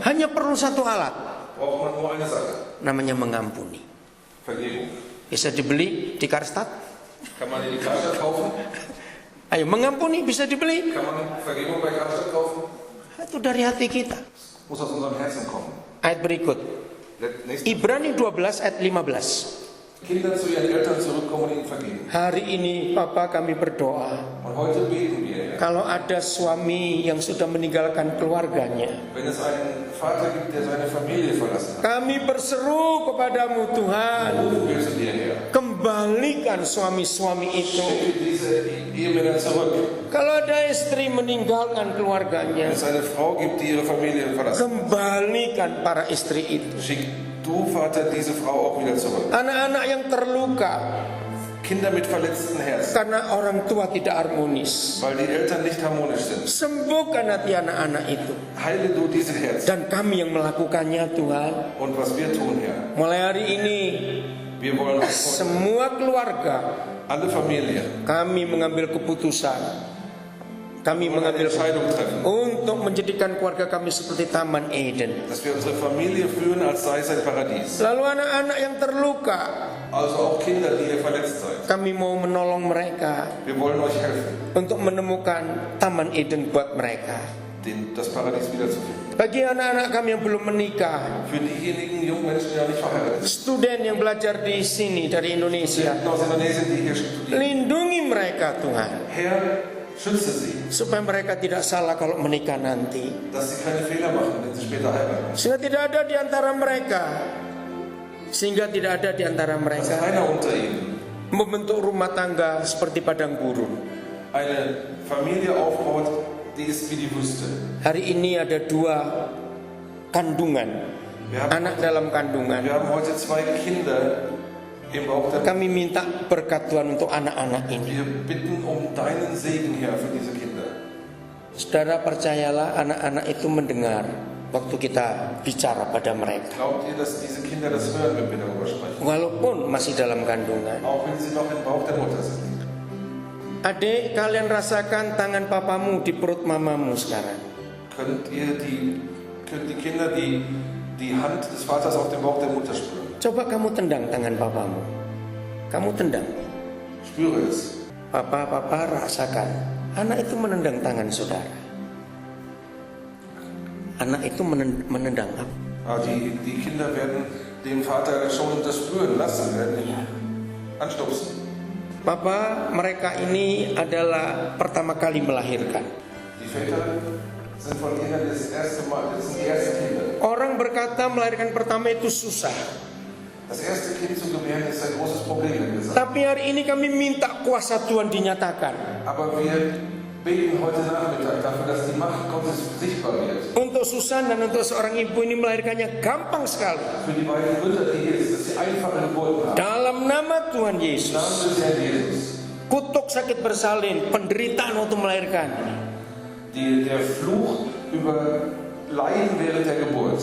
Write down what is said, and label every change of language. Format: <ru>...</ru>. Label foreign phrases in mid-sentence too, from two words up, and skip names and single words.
<id>hanya perlu satu alat,</id> <de>braucht man nur eine Sache.</de> <id>namanya mengampuni.</id> <de>Vergebung.</de> <id>Bisa dibeli di Karstadt.</id> <de>Kann man die Karstadt kaufen?</de> <id>Ayo, mengampuni bisa dibeli.</id> <de>Kann man Vergebung bei Karstadt kaufen?</de> <id>Itu dari hati kita.</id> <de>Muss aus unserem Herzen kommen.</de> <id>Ayat berikut,</id> <de>Nächste.</de> <id>Ibrani 12 ayat 15.</id> <de>Kinder zu ihren Eltern zurückkommen und ihnen vergeben.</de> <id>Hari ini Papa kami berdoa,</id> <de>Und heute beten wir, Herr,</de> <id>kalau ada suami yang sudah meninggalkan keluarganya,</id> <de>wenn es einen Vater gibt, der seine Familie verlassen hat,</de> <id>kami berseru kepadamu Tuhan,</id> <de>rufen wir zu dir, Herr.</de> <id>kembalikan suami-suami itu.</id> <de>Schicke diese Ehemänner zurück.</de> <id>Kalau ada istri meninggalkan</id> <de>Wenn</de> <id>keluarganya,</id> <de>es eine Frau gibt, die ihre Familie verlassen hat,</de> <id>kembalikan para istri itu.</id> <de>schick du, Vater, diese Frau auch wieder zurück.</de> <id>Anak-anak yang terluka</id> <de>Kinder mit verletzten Herzen,</de> <id>karena orang tua tidak harmonis,</id> <de>weil die Eltern nicht harmonisch sind.</de> <id>sembuhkan hati anak-anak itu.</id> <de>Heile du diese Herzen.</de> <id>Dan kami yang melakukannya Tuhan.</id> <de>Und was wir tun, Herr,</de> <id>Mulai hari ini</id> <de>wir wollen heute</de> <id>semua keluarga</id> <de>alle Familien</de> <id>kami mengambil keputusan, kami</id> <de>eine</de> <id>mengambil</id> <de>Entscheidung treffen,</de> <id>untuk menjadikan keluarga kami seperti Taman Eden.</id> <de>dass wir unsere Familie führen, als sei es ein Paradies.</de> <id>Lalu anak-anak yang terluka,</id> <de>Also auch Kinder, die ihr verletzt seid.</de> <id>kami mau menolong mereka</id> <de>Wir wollen euch helfen,</de> <id>untuk menemukan Taman Eden buat mereka.</id> <de>das Paradies wiederzufinden.</de> <id>Bagi anak-anak kami yang belum menikah,</id> <de>Für diejenigen jungen Menschen, die noch nicht verheiratet sind,</de> <id>student yang belajar di sini dari Indonesia,</id> <de>Studenten aus Indonesien, die hier studieren.</de> <id>lindungi mereka Tuhan,</id> <de>Herr, schütze sie,</de> <id>supaya mereka tidak salah kalau menikah nanti.</id> <de>dass sie keine Fehler machen, wenn sie später heiraten.</de> <id>Sehingga tidak ada di antara mereka,</id> <de>Dass keiner unter ihnen</de> <id>membentuk rumah tangga seperti padang gurun.</id> <de>eine Familie aufbaut, die ist wie die Wüste.</de> <id>Hari ini ada 2 kandungan, anak dalam kandungan.</id> <de>Wir haben heute 2 Kinder im Bauch der</de> <id>Kami minta berkat Tuhan untuk anak-anak ini.</id> <de>Wir bitten um deinen Segen, Herr, für diese Kinder.</de> <id>Saudara percayalah, anak-anak itu mendengar waktu kita bicara pada mereka. Glaubt ihr, dass diese Kinder das hören, wenn wir darüber sprechen? Walaupun masih dalam kandungan. Auch wenn sie noch im Bauch der Mutter sind. Adik, kalian rasakan tangan papamu di perut mamamu sekarang. Könnt die Kinder die Hand des Vaters auf dem Bauch der Mutter spüren? Coba kamu tendang tangan papamu. Kamu tendang.</id> <de>Spüre es.</de> <id>Papa rasakan. Anak itu menendang tangan saudara. Anak itu menendang apa?</id> <de>Die Kinder werden den Vater schon das spüren lassen, werden ihn anstupsen.</de> <id>Papa, mereka ini adalah pertama kali melahirkan.</id> <de>Die Väter sind von Kindern das erste Mal, das sind die ersten Kinder.</de> <id>Orang berkata melahirkan pertama itu susah.</id> <de>Das erste Kind zu gebären ist ein großes Problem, wenn wir sagen.</de> <id>Tapi hari ini kami minta kuasa Tuhan dinyatakan.</id> <de>Aber wir beten heute Nachmittag dafür, dass die Macht Gottes sichtbar wird.</de> <id>Untuk Susan dan untuk seorang ibu ini melahirkannya gampang sekali.</id> <de>Für die beiden Mütter, die jetzt, dass sie einfache Geburten haben.</de> <id>Dalam nama Tuhan</id> <de>Im</de> <id>Yesus.</id> <de>Namen des Herrn Jesus.</de> <id>Kutuk sakit bersalin, penderitaan untuk melahirkan.</id> <de>Der Fluch über Leiden während der Geburt</de>